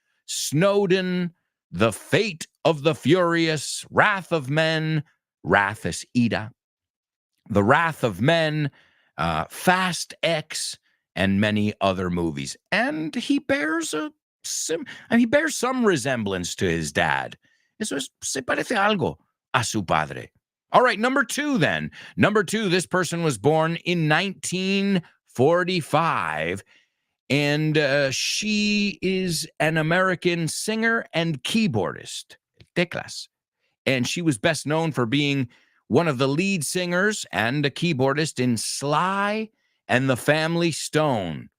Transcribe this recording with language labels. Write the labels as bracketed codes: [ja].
[en] Snowden, The Fate of the Furious, Wrath of Men, Wrath is Ida, The Wrath of Men, Fast X, and many other movies. And he bears some resemblance to his dad. [es] Eso se parece algo a su padre. [en] All right, number two then. Number two, this person was born in 1945, and she is an American singer and keyboardist, teclas. And she was best known for being one of the lead singers and a keyboardist in Sly and the Family Stone.